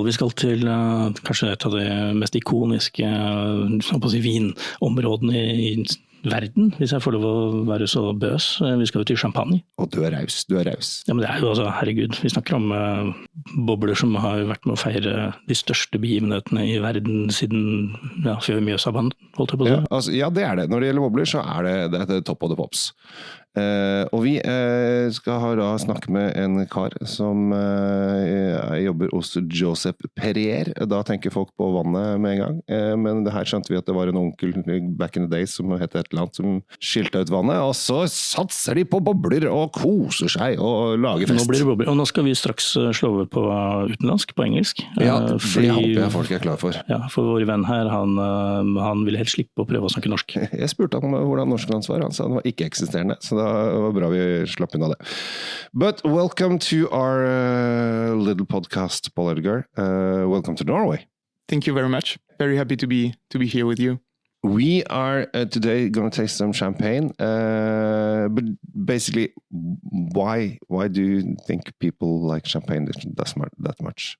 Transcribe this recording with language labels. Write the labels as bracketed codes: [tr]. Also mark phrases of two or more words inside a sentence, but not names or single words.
[no] Vi skal til kanskje et av de mest ikoniske vinområdene i verden, hvis jeg får lov å være så bøs. Vi skal jo til Champagne. Og du er raus. Ja, men det er jo herregud, vi snakker om bobler som har vært med å feire de største begivenhetene i verden siden før Mjøsavann, holdt jeg på å si. Ja, det er det. Når det gjelder bobler, så er det [en] top of the pops. [no] Og vi skal da snakke med en kar som jobber hos Joseph Perrier. Da tenker folk på vannet med en gang, men det her skjønte vi at det var en onkel [en] back in the days [no] som het et eller annet som skilte ut vannet, og så satser de på bobler og koser seg og lager fest. Nå blir det bobler, og nå skal vi straks slå over på utenlandsk, på engelsk. Ja, det håper jeg folk er klar for. Ja, for vår venn her, han ville helt slippe å prøve å snakke norsk. Jeg spurte han hvordan norsk hans var, han sa han var ikke eksisterende, så da var bra vi slapp unna det. [en] But welcome to our little podcast, Paul Edgar. Welcome to Norway. Thank you very much. Very happy to be here with you. We are today going to taste some champagne. But basically, why do you think people like champagne that much?